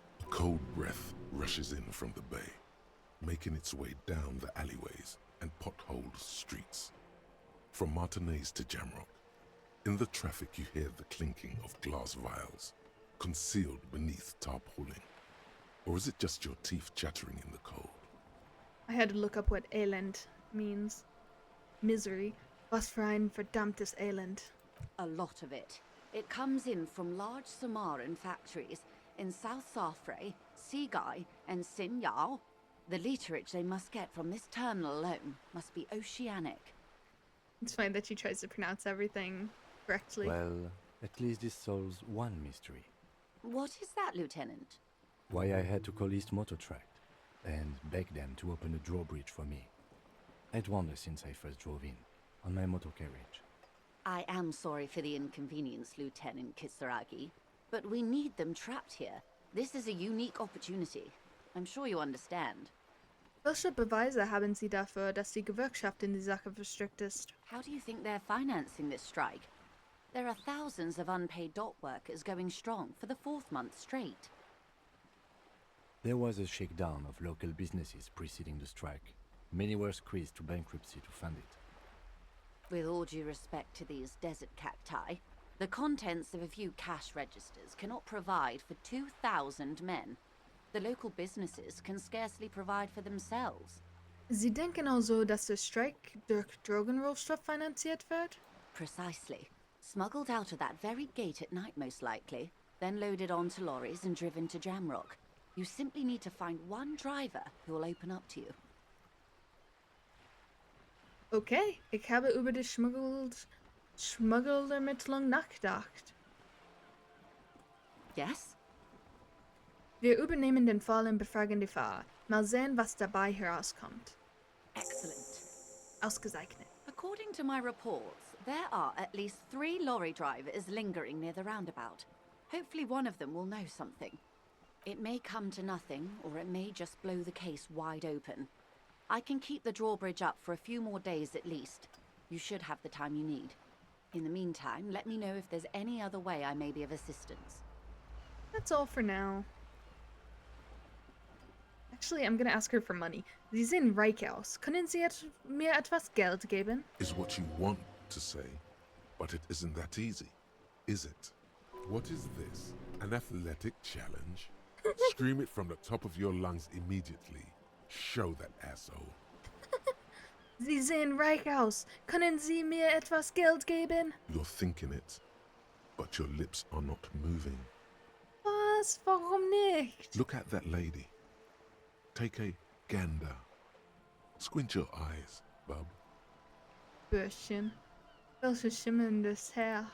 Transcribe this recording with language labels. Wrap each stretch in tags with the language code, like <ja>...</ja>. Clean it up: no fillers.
<en>Cold breath rushes in from the bay, making its way down the alleyways and potholed streets. From Martinez to Jamrock, in the traffic you hear the clinking of glass vials, concealed beneath tarpaulin. Or is it just your teeth chattering in the cold? I had to look up what Elend means. Misery.</en> <de>Was für ein verdammtes Elend.</de> <en>A lot of it. It comes in from large Samaran factories in South Safre, Sigai, and Sinyao. The literage they must get from this terminal alone must be oceanic. It's funny that she tries to pronounce everything correctly. Well, at least this solves one mystery. What is that, Lieutenant? Why I had to call East Motor Tract and beg them to open a drawbridge for me. I'd wondered since I first drove in, on my motor carriage. I am sorry for the inconvenience, Lieutenant Kisaragi, but we need them trapped here. This is a unique opportunity. I'm sure you understand.</en> <de>Welche Beweise haben Sie dafür, dass die Gewerkschaft in die Sache verstrickt ist?</de> <en>How do you think they're financing this strike? There are thousands of unpaid dock workers going strong for the 4th month straight. There was a shakedown of local businesses preceding the strike. Many were squeezed to bankruptcy to fund it. With all due respect to these desert cacti, the contents of a few cash registers cannot provide for 2,000 men. The local businesses can scarcely provide for themselves.</en> <de>Sie denken also, dass der Streik durch Drogenrohstoff finanziert wird?</de> <en>Precisely. Smuggled out of that very gate at night, most likely, then loaded onto lorries and driven to Jamrock. You simply need to find one driver who will open up to you.</en> <de>Okay, ich habe über die Schmuggelermittlung nachgedacht.</de> <en>Yes?</en> <de>Wir übernehmen den Fall und befragen die Fahrer. Mal sehen, was dabei herauskommt.</de> <en>Excellent.</en> <de>Ausgezeichnet.</de> <en>According to my reports, there are at least 3 lorry drivers lingering near the roundabout. Hopefully one of them will know something. It may come to nothing, or it may just blow the case wide open. I can keep the drawbridge up for a few more days at least. You should have the time you need. In the meantime, let me know if there's any other way I may be of assistance. That's all for now. Actually, I'm gonna ask her for money.</en> <de>Sie sind reich aus. Können Sie mir etwas Geld geben?</de> <en>Is what you want to say, but it isn't that easy, is it? What is this? An athletic challenge? Scream it from the top of your lungs immediately. Show that asshole.</en> <de>Sie sehen reich aus. Können Sie mir etwas Geld geben?</de> <en>You're thinking it, but your lips are not moving.</en> <de>Was? Warum nicht?</de> <en>Look at that lady. Take a gander. Squint your eyes, bub.</en> <de>Bürschchen. Welches schimmerndes Haar.</de>